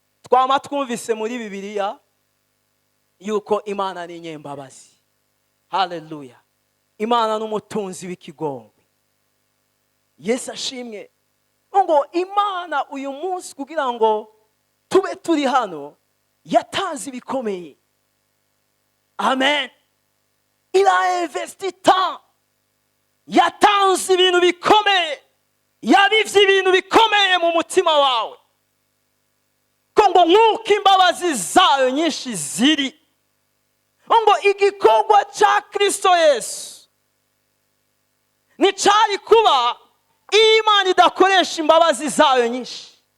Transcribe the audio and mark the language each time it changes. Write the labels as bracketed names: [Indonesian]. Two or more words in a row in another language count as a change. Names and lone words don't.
[Rundi] twama twumvise muri Bibiliya yuko Imana ni inyembabazi. Haleluya. Imana n'umutunzi w'ikigongwe. Yesu ashimwe. Ngo Imana uyu munsi kugira ngo tube turi hano yatanze ibikomeye. [French] Amen. Il a investi tant. [Rundi] Yatanze ibintu bikomeye. Yabivye ibintu bikomeye mu mutima wawe. Ngo nk'uko imbabazi zayo nyinshi ziri. Ngo igikorwa cya Kristo Yesu nticari kuba Imana idakoresha imbabazi zayo nyinshi.